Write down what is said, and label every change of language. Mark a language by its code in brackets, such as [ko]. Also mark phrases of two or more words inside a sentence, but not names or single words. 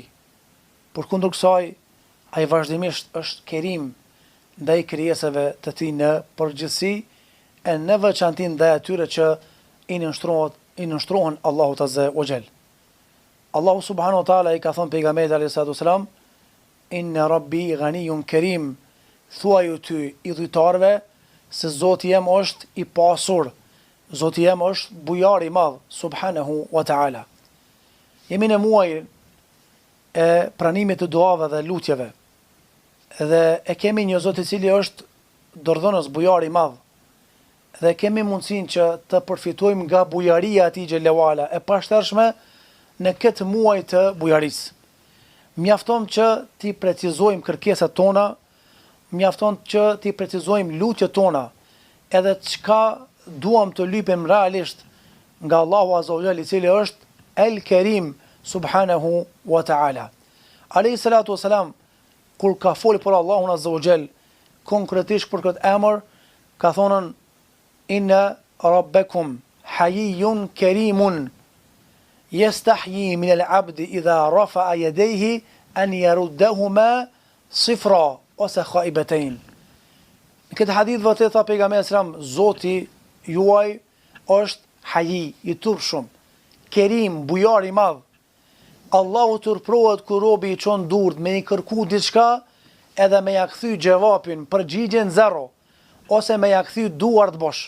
[sq] Përkundër kësaj, ai vazhdimisht është Kerim ndaj krijesave të tij në përgjithësi e në veçanti ndaj atyre që I nënshtrohen Allahut [ar] عز وجل. [sq] Allahu [ar] سبحانه وتعالى [sq] I ka thënë pejgamberit [ar] عليه الصلاة والسلام, إن ربي غني كريم, [sq] thuaju ty I dhujtarve se Zoti jem është I pasur, Zoti jem është bujar I madh [ar] سبحانه وتعالى. [sq] Jemi në muaj e pranimit të duave dhe lutjeve, dhe e kemi një Zot I cili është dorëdhënës, bujar I madh, dhe kemi mundësinë që të përfitojmë nga bujaria e Tij [ar] جل وعلا [sq] e pashtershme në këtë muaj të bujarisë. Mjafton që ti precizojmë kërkesat tona, mjafton që ti precizojmë lutjet tona, edhe çka duam të lypim realisht nga Allahu [ar] عز وجل [sq] I cili është El Kerim [ar] سبحانه وتعالى. عليه الصلاة والسلام, [sq] kur ka folë për Allahun [ar] عز وجل, [sq] konkretisht për këtë emër, ka thonën [ar] إن ربكم حيي كريم يستحيي من العبد إذا رفع يديه أن يردهما صفرا [sq] ose khaibatayn. Në këtë hadith vërtet tha pejgamberi sallam, Zoti juaj është hayi, I turpshëm, kerim, bujar I madh. Allahu turprohet kur robi I çon durt me I kërku diçka edhe me ja kthy gjevapin përgjigjen zero ose me ja kthy duart bosh.